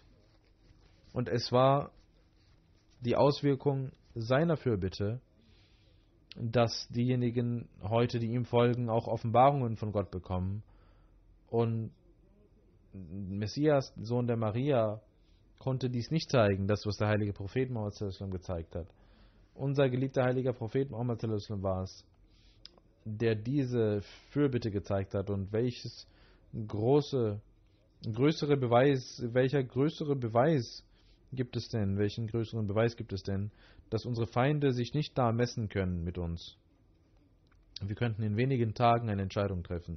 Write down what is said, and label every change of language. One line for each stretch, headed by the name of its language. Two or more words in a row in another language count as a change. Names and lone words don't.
German: Und es war die Auswirkung seiner Fürbitte, dass diejenigen heute, die ihm folgen, auch Offenbarungen von Gott bekommen. Und Messias, Sohn der Maria, konnte dies nicht zeigen, das, was der heilige Prophet Muhammad
Arabic: صلى الله عليه وسلم
German: gezeigt hat. Unser geliebter heiliger Prophet Muhammad
Arabic: صلى الله عليه وسلم
German: war es, der diese Fürbitte gezeigt hat. Und welcher größere Beweis gibt es denn, welchen größeren Beweis gibt es denn, dass unsere Feinde sich nicht da messen können mit uns? Wir könnten in wenigen Tagen eine Entscheidung treffen.